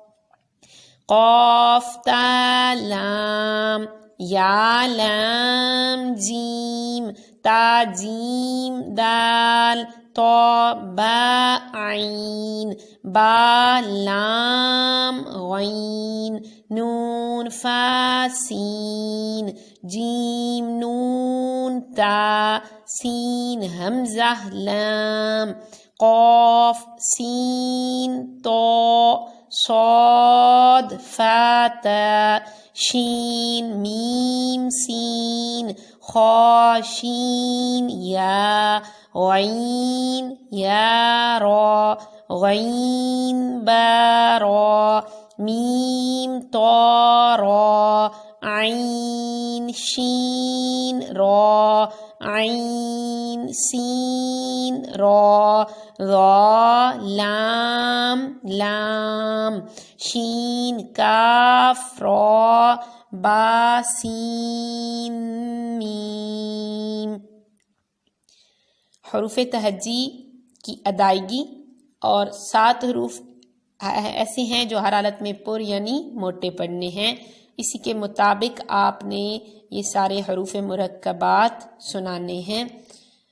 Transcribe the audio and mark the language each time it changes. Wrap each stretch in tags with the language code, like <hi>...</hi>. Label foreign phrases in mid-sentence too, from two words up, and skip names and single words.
<ar>قاف تا لام، یا لام جیم، تا جیم دال، تو با عین، با لام غین، نون فا سین، جیم نون تا، سین حمزہ لام، قاف سین تو، صاد فا تا، شین میم سین، خا شین یا، غین یا را، غین با را، میم تا را، عین شین را، عین سین را، ضا لام، شین کاف را، با سین میم۔</ar> <ur>حروف تہجی کی ادائیگی اور 7 حروف ایسے ہیں جو ہر حالت میں پر یعنی موٹے پڑھنے ہیں۔ اسی کے مطابق آپ نے یہ سارے حروف مرکبات سنانے ہیں۔</ur>